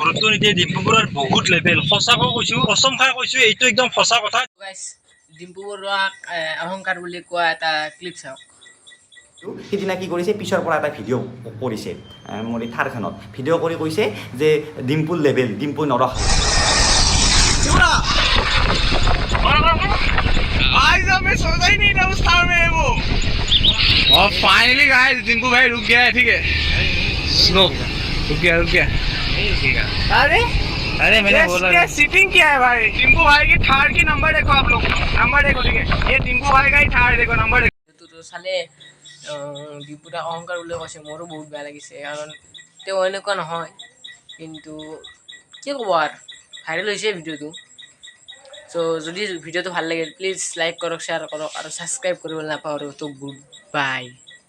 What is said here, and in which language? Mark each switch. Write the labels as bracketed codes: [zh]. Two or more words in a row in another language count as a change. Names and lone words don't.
[as] ডিম্পু বৰুৱাৰ বহুত লেভেল সঁচাকৈ কৈছোঁ কচম খাই কৈছোঁ এইটো একদম সঁচা কথা ডিম্পু বৰুৱাক অহংকাৰ বুলি কোৱা এটা ক্লিপ চাওক সিদিনা কি কৰিছে পিছৰ পৰা এটা ভিডিঅ' কৰিছে মোৰ এই থাৰখনত ভিডিঅ' কৰি কৈছে যে ডিম্পুৰ লেবেল ডিম্পু নৰখালে [hi] और फाइनली गाइस डिम्पू भाई रुक गया है ठीक है स्लो रुक गया अरे मैंने बोला सीटिंग क्या है भाई डिम्पू भाई की थार की नंबर देखो आप लोग नंबर देखो ठीक है ये डिम्पू भाई का ही थार देखो नंबर देखो [as] তো চালে ডিম্পু দাক অহংকাৰ বুলি কৈছে মোৰো বহুত বেয়া লাগিছে কাৰণ তেওঁ এনেকুৱা নহয় কিন্তু কি ক'ব আৰু ভাইৰেল হৈছে ভিডিঅ'টো চ' যদি ভিডিঅ'টো ভাল লাগে প্লিজ লাইক কৰক শ্বেয়াৰ কৰক আৰু ছাবস্ক্ৰাইব কৰিবলৈ নাপাহৰিব তো [en] good bye